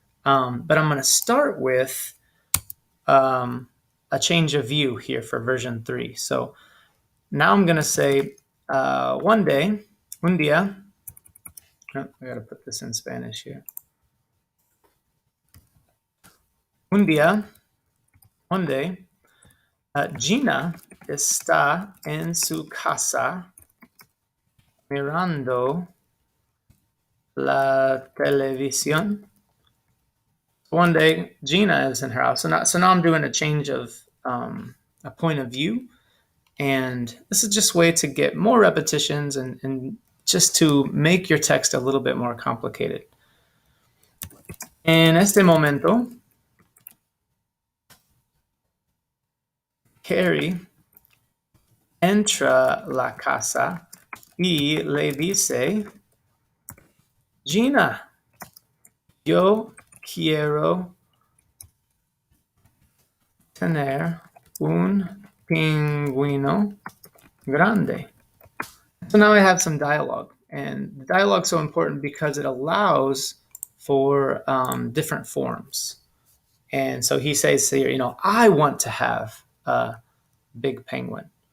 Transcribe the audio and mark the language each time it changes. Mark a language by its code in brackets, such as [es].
[en] But I'm going to start with a change of view here for version 3. So now I'm going to say one day, [es] un día. [en] Oh, I got to put this in Spanish here. [es] Un día, [en] one day, [es] Gina está en su casa mirando la televisión. [en] One day, Gina is in her house. So now I'm doing a change of a point of view. And this is just a way to get more repetitions and just to make your text a little bit more complicated. [es] En este momento, Carrie entra la casa y le dice, Gina, yo quiero tener un pingüino grande. [en] So now I have some dialogue, and the dialogue is so important because it allows for different forms. And so he says here, I want to have a big penguin.